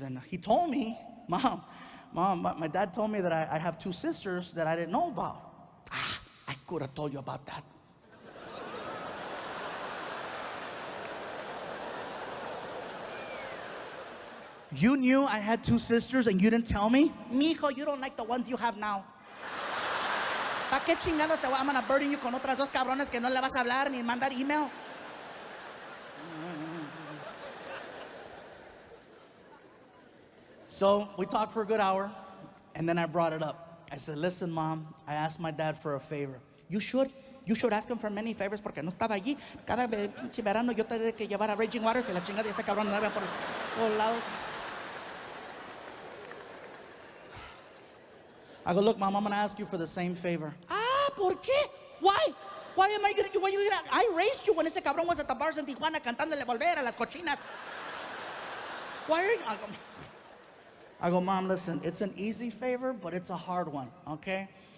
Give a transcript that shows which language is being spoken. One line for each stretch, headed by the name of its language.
English: And he told me, Mom, my dad told me that I have 2 sisters that I didn't know about. I could have told you about that. You knew I had 2 sisters and you didn't tell me? Mijo, you don't like the ones you have now.
Spanish: ¿Para qué chingados te voy a
English: burden you
Spanish: con otras 2 cabrones que no le vas a hablar ni mandar email?
English: So we talked for a good hour, and then I brought it up. I said, listen, Mom, I asked my dad for a favor. You should ask him for many favors
Spanish: porque no estaba allí. Cada pinche verano yo tenía que llevar a Raging Waters y la chingada de ese cabrón no había por todos lados.
English: I go, look, Mom, I'm going to ask you for the same favor.
Spanish: ¿Por qué?
English: Why? Why am I going to, I raised you when
Spanish: ese cabrón
English: was at the bars in Tijuana
Spanish: cantándole volver a las cochinas.
English: Why are you? I go, Mom, listen, it's an easy favor, but it's a hard one, okay?